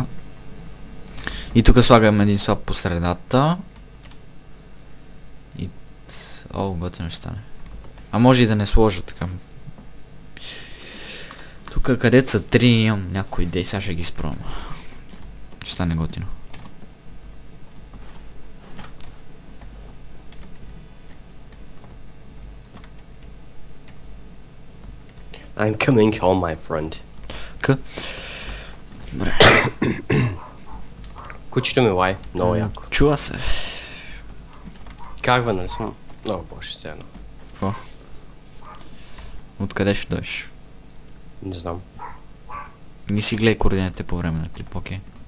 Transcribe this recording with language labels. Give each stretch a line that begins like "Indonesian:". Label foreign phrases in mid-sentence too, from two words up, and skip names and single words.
Bulgarian: И тук слагам един слаб по средата. И... готино ще стане. Може и да не сложа така. Тук където са 3 имам някои идеи, сега ще ги спробвам. Ще стане готино.
English: I'm coming home, my friend.
Bulgarian: Добре. Кучето ми лай, много яко. Чува се. Как бе, нали съм? Много боже, все едно. Какво? Откъде ще дойдеш? Не знам. Не си гледай координатите по време на клип, окей?